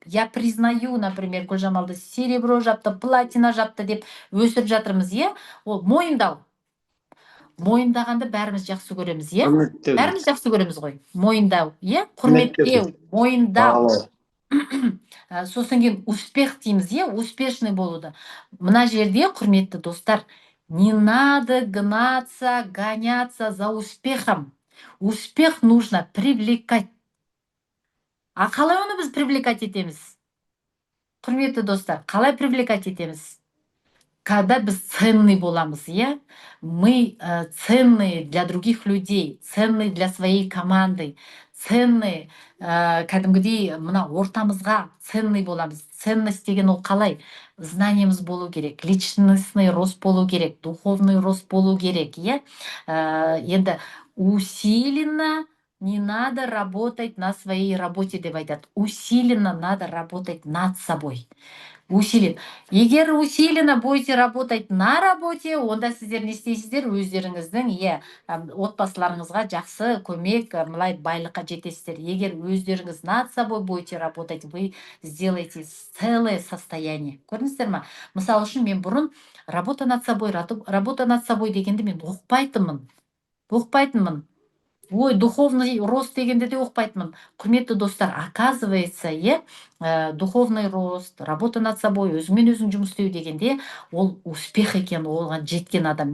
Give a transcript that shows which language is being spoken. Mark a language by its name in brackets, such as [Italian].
[Russian] Я признаю, например, [Kazakh] Гүлжамалды серебро жапты, платина жапты деп өсіріп жатырмыз, Ол мойындау. Мойындағанды бәріміз жақсы көреміз, Бәріміз жақсы көреміз ғой. Мойындау, құрметтеу, мойындау. сосын кейін успех дейміз, успешный болуды. Мына жерде, құрметті достар, [Russian] не надо гнаться, гоняться за успехом. Успех нужно привлекать. [Kazakh] А қалай оны біз привлекать етеміз? Құрметті достар, қалай привлекать етеміз? [Russian] Когда біз ценный боламыз, мы ценные для других людей, ценные для своей команды, ценные, [Kazakh] кәдімгідей мына ортамызға [Russian] ценный боламыз. [Kazakh] Ценность деген ол қалай? Знаниеміз болу керек, личностный рост болу керек, духовный рост болу керек, енді [Russian] усиленно не надо работать на своей работе [Kazakh] деп айтады. [Russian] Усиленно надо работать над собой. [Kazakh] Усилен. Егер [Russian] усиленно будете работать на работе, [Kazakh] онда сіздер не істейсіздер? Өздеріңіздің отбасыларыңызға жақсы көмек, мылай байлыққа жетесіздер. Егер өздеріңіз [Russian] над собой будете работать, вы сделаете целое состояние. [Kazakh] Көрдіңіздер ма? Мысалы үшін мен бұрын [Russian] работа над собой [Kazakh] дегенде мен оқпайтынмын. Ой, духовный рост дегенде де оқпайтынмын. Құрметті достар, оказывается, [Russian] духовный рост, работа над собой, [Kazakh] өзіңмен өзің жұмыс істеу дегенде, ол успех екен, оған жеткен адам.